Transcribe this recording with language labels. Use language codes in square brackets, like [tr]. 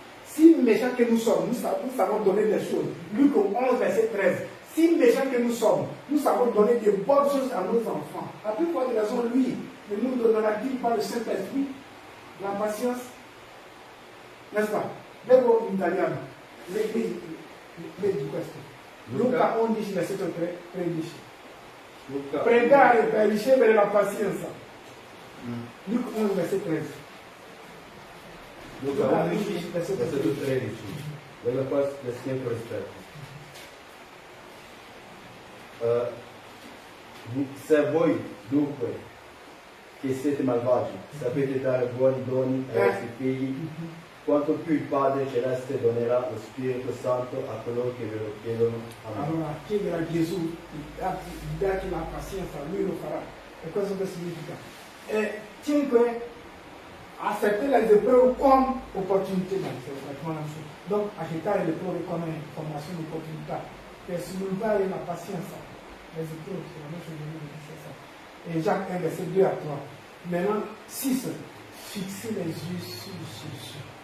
[fr] Si méchants que nous sommes, nous savons donner des choses. Luc 11, verset 13. Si méchants que nous sommes, nous savons donner de bonnes choses à nos enfants. La plupart des raisons, lui, ne nous donnera-t-il pas le Saint-Esprit, la patience, n'est-ce pas? [it] Leggo in italiano, leggi questo. Luca 11, versetto 13. Pregare per ricevere la pazienza. Luca 11, versetto 13. Luca 11, versetto 13. Della quale è sempre rispetto. Se voi dunque che siete malvagi sapete dare buoni doni ai vostri figli, quanto più il Padre Celeste donerà lo Spirito Santo a coloro che ve lo chiedono. Amen. Allora, chiedere a Gesù di darti la pazienza, lui lo farà. E questo che significa? 5. [fr] Accettare le épreuves comme opportunité. [it] Donc, accettare le prove come formazione opportunità per sviluppare la pazienza. [fr] Les épreuves, c'est la même chose que c'est ça. Et Jacques 1, verset 2 à 3. Maintenant, 6. Fixer les yeux sur Jésus.